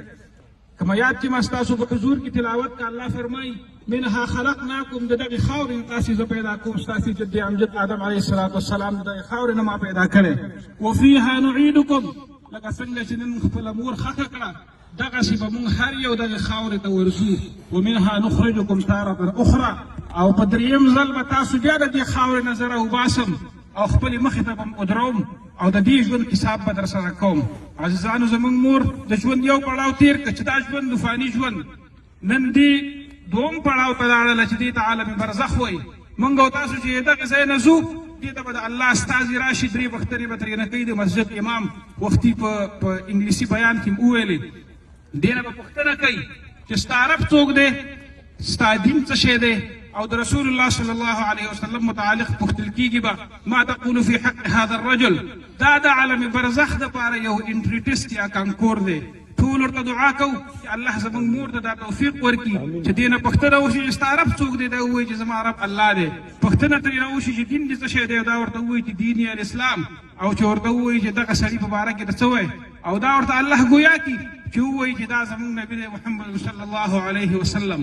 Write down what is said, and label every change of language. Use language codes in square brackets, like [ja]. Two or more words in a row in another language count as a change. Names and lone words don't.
[ps] کما یاد چې ما ستاسو په حضور کې تلاوت کا الله فرمایي [ar] منها خلقناکم، [ps] د دغې خاورې نه تاسې زه پیدا کوم، ستاسې جد امجد آدم [ar] علیه السلام [ps] د دغې خاورې نه ما پیدا کړی. [ar] وفیها نعیدکم، [ps] لکه څنګه چې نن خپله مور خښه کړه دغسې به مونږ هر یو دغې خاورې ته ورځو. [ar] ومنها نخرجکم تارة اخرى، [ps] او په دریم ځل به تاسو بیا د دې خاورې نه زه راوباسم او خپلې مخې ته به م ودروم او د دې ژوند حساب به در سره کوم. عزیزانو، زموږ مور د ژوند یو پړاو تېر کړه چې دا ژوند فاني ژوند، نن دې دوم پړاو ته لاړله چې دې ته عالم برزخ وایي. موږ او تاسو چې دغې ځای نه ځو دې ته به د الله استازي راشي، درې بخترې به ترېنه کوي. د مسجد امام وختي په انګلیسي بیان کې م وویلې، دې نه به پوښتنه کوي چې ستا رب څوک دی، ستا دین څه شی دی، او د رسول الله [ar] صلی الله علیه وسلم [ps] متعلق پوښتل کېږي به [ar] ما تقول فی حق هذا الرجل. [ps] دا د عالم برزخ دپاره یو [en] entry test [ps] یا کانکور دی. ټول ورته دعا کوو چې الله زموږ مور ته دا توفیق ورکړي چې دې نه پوښتنه وشي چې ستا رب څوک دی، دا ووایي چې زما رب الله دی. پوښتنه ترېنه وشي چې دین دې څه شی دی، دا ورته ووایي چې دین یې الاسلام، او چې ورته ووایي چې دغه سړي په باره کې ته څه وایې، او دا ورته الله ګویا کړي چې ووایي چې دا زموږ نبي دی محمد [ar] صلی الله علیه وسلم.